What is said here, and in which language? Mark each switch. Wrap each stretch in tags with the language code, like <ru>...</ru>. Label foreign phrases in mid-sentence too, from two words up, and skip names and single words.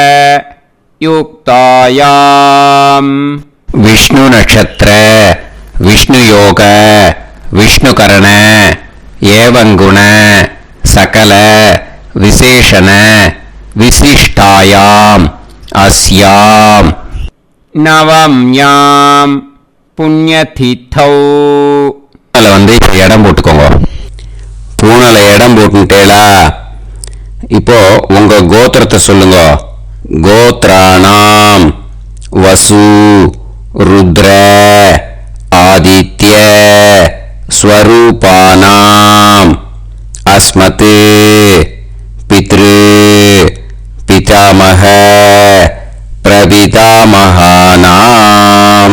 <sa>युक्तायां विष्णु नक्षत्र विष्णु योग विष्णुकरण एवं गुण सकल विशेषण विशिष्टायां अस्यां नवम्यां புண்ணியதித்தௌ.</sa> <ta>வந்து இப்போ இடம் போட்டுக்கோங்க. பூனல இடம் போட்டுட்டேலா. இப்போ உங்க கோத்திரத்தை சொல்லுங்க.</ta> <sa>गोत्राणां वसु रुद्र आदित्य स्वरूपाणां अस्मत् पितृ पितामह प्रपितामहानां.</sa>